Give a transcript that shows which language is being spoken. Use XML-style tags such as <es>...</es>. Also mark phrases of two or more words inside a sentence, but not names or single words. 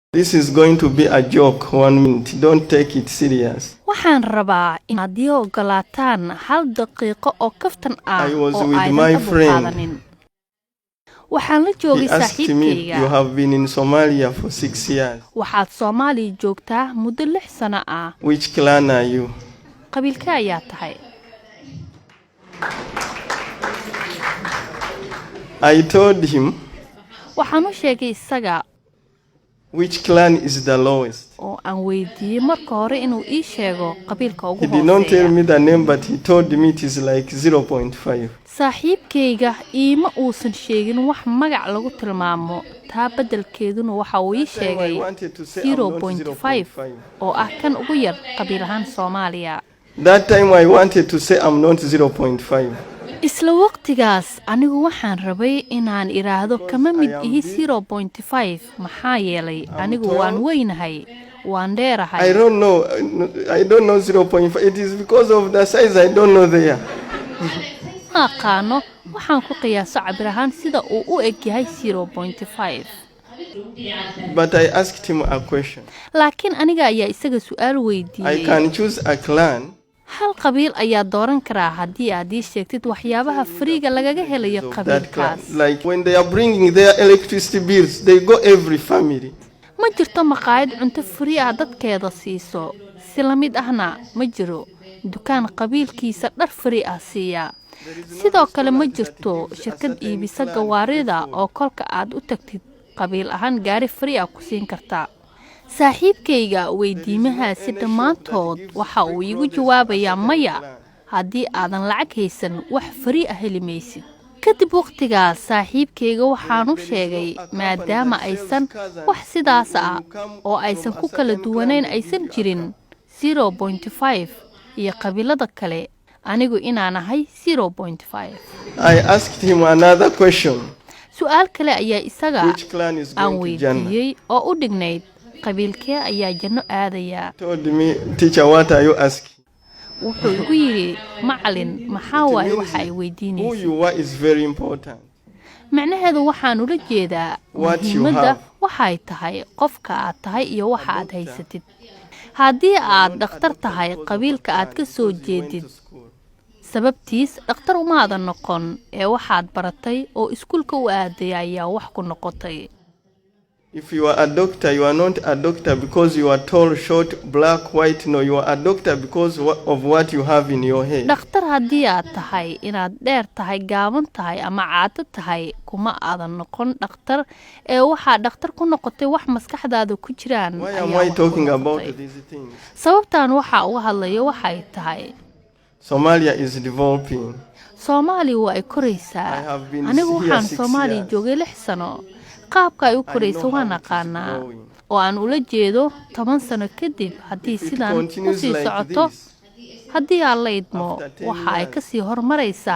<en>This is going to be a joke, 1 minute. Don't take it serious.</en> <so>waxaan rabaa inaad ii ogolaataan hal daqiiqo oo kaftan ah</so> <en>I was</en> <so>oo</so> <en>with</en> <so>aydan</so> <en>my</en> <so>ka</so> <en>friend.</en> <so>dulqaadanin waxaan la</so> <en>He</en> <so>joogay</so> <en>asked me, you</en> <so>saaxiibkayga</so> <en>have been in Somalia for 6 years.</en> <so>waxaad Soomaaliya joogtaa muddo 6 sano ah</so> <en>Which clan are you?</en> <so>qabiilka ayaa tahay</so> <en>I told him,</en> <so>waxaan u sheegay isaga</so> <en>which clan is the lowest?</en> <so>oo aan weydiiyey marka hore inuu ii sheego qabiilka ugu</so> <en>He did not tell</en> <so>hooseeya</so> <en>me the name, but he told me it is like 0.5.</en> <so>saaxiibkayga iima uusan sheegin wax magac lagu tilmaamo taa beddelkeeduna waxa uu ii sheegay</so> <en>I wanted to say I'm not</en> <so>0.5 oo ah kan ugu yar qabiil ahaan Soomaaliya</so> <en>That time I wanted to say I'm not 0.5.</en> <so>isla waqtigaas anigu waxaan rabay inaan iraahdo kama mid ihi 0.5 maxaa yeelay anigu waan weynahay waan</so> <en>I</en> <so>dheerahay</so> <en>don't know. I don't know 0.5. It is because of the size I don't know there.</en> <so>ma aqaano waxaan ku qiyaaso cabir ahaan sida uu u eg yahay 0.5</so> <en>But I asked him a question.</en> <so>laakiin aniga ayaa isaga su'aal</so> <en>I</en> <so>weydiiyey</so> <en>can choose a clan</en> <so>hal qabiil ayaa dooran karaa haddii aad ii sheegtid waxyaabaha fariiga lagaga helayo</so> <en>of that clan.</en> <so>qabiilkaas</so> <en>Like when they are bringing their electricity bills, they go every family.</en> <so>ma jirto maqaayad cunto fari ah dadkeeda siiso si la mid ahna ma jiro dukaan qabiilkiisa dhar fari ah siiya sidoo kale ma jirto shirkad iibisa gawaarida oo kolka aad u tagtid qabiil ahaan gaari fari ah ku siin karta saaxiibkayga weydiimahaasi dhammaantood waxa uu iigu jawaabayaa maya haddii aadan lacag haysan wax fari ah heli maysid kadib waqtigaas saaxiibkayga waxaan u sheegay maadaama aysan wax sidaas ah oo aysan ku kala duwanayn aysan jirin 0.5 iyo qabiilada kale anigu inaan ahay 0.5</so> <en>I asked him another question.</en> <so>su'aal kale ayaa isaga</so> <en>Which clan is</en> <so>aan</so> <en>going to Jannah?</en> <so>weydiiyey oo u dhignayd qabiilkee ayaa janno aadaya</so> <en>Told me, teacher, what are you asking?</en> <so>wuxuu igu yidhi macalin maxaa waaye waxa ay</so> <en>Who</en> <so>weydiinaysa</so> <en>you are is very important.</en> <so>macnaheedu waxaan ula jeedaa</so> <en>What you</en> <so>muhiimadda</so> <en>have.</en> <so>waxay tahay qofka aad tahay iyo waxa aad haysatid haddii aad dhakhtar tahay qabiilka aad ka soo jeedid sababtiis dhakhtar umaadan noqon ee waxaad baratay oo iskuulka u aaday ayaa wax ku noqotay</so> <en>If you are a doctor, you are not a doctor because you are tall, short, black, white. No, you are a doctor because of what you have in your head.</en> <so>dhakhtar haddii aad tahay inaad dheer tahay gaaban tahay ama caato tahay kuma aadan noqon dhakhtar ee waxaa dhakhtar ku noqotay wax maskaxdaada ku jiraan</so> <en>Why</en> <so>ayaa</so> <en>am I</en> <so>wax ku</so> <en>talking about</en> <so>noqotay.</so> <en>these things?</en> <so>sababtan waxa uga hadlayo waxay tahay</so> <en>Somalia is developing.</en> <so>Soomaaliya waa ay</so> <en>I</en> <so>koraysaa</so> <en>have been</en> <so>anigu</so> <en>here</en> <so>waxaan 6 Soomaaliya</so> <en>years.</en> <so>joogay 6 sano qaabka ay u</so> <en>I</en> <so>korayso</so> <en>know</en> <so>waan</so> <en>how it is</en> <so>aqaanaa</so> <en>growing.</en> <so>oo aan ula jeedo 10 sano kadib haddii</so> <en>If it</en> <so>sidaan</so> <en>continues</en> <so>kusii</so> <en>like</en> <so>socoto</so> <en>this,</en> <so>haddii aan la idmo</so> <en>after 10</en> <so>waxa ay</so> <en>years,</en> <so>ka sii horumaraysaa</so>